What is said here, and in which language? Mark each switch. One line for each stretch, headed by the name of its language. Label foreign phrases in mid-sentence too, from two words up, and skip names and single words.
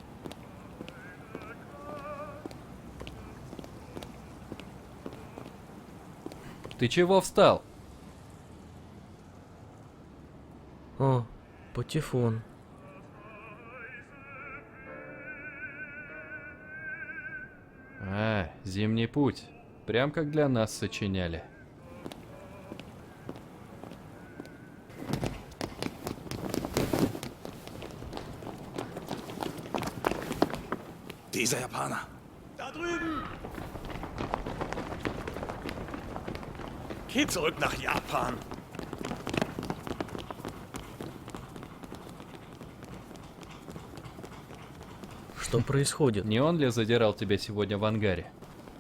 Russian: Ты чего встал? О, патефон. А, зимний путь. Прям как для нас сочиняли.
German: Dieser Japaner. Da drüben! Geh zurück nach Japan.
Russian: Что происходит? Не он ли задирал тебя сегодня в ангаре?